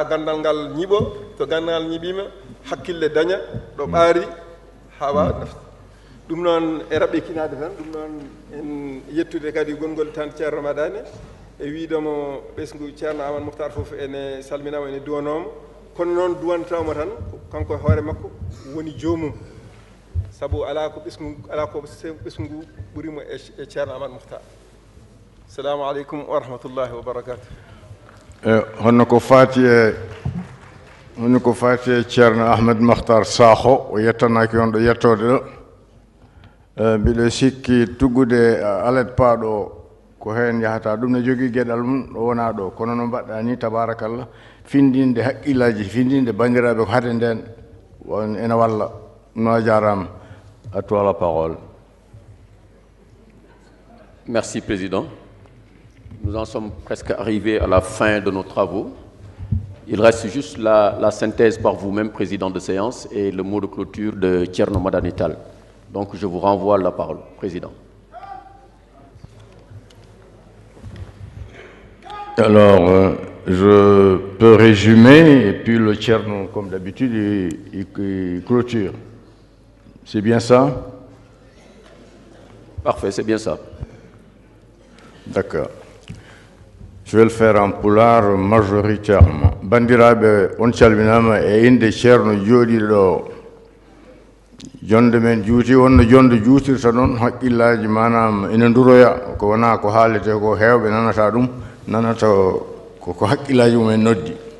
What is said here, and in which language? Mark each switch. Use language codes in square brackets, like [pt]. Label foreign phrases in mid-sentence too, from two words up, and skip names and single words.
[ff] gandal ngal ñiɓo to gandal ngal ñiɓima hakkille daña ɗo ɓaari ha wawa nafta ɗum noon e raɓɓikinade tan ɗum noon en yettude kadi gongol tan ceerno madani e wiidomo ɓesgu ceerno amadou mouhtar fof ene salminama ene duwanoma kono noon duwantawmo tan kanko e hoore makko woni joomum sabu ala ko ɓesgu ngu ɓuurimo e ceerno amadou mouhtar. [ar] السلام عليكم ورحمة الله وبركاته. [ff] honno ko fati e ceerno ahmed mahtar sakho o yettanaki on ɗo yettode ɗo mbiɗo sikki tuggude alet paaɗo ko heen yahata ɗum ne jogii geɗal mum ɗo wona ɗo kono no mbaɗɗa ni tabarakallah findinde haqqillaji findinde bandiraɓe ko hade nden ene walla no jarama [fr] à toi la parole. Merci Président. Nous en sommes presque arrivés à la fin de nos travaux. Il reste juste la synthèse par vous-même, Président de séance, et le mot de clôture de Thierno Madani Tall. Donc je vous renvoie la parole, Président. Alors, je peux résumer, et puis le Thierno, comme d'habitude, il clôture. C'est bien ça? Parfait, c'est bien ça. D'accord. Je vais le faire en pulaar majoritairement. [ff] Bandiraɓe on calminama e inde ceerno jooɗiɗo jonde men juuti wonno jonde juutirta noon haqqillaji manam ene nduroya ko wona ko haalete ko heewɓe nanata ɗum nanata ko haqqillaji mumen noddi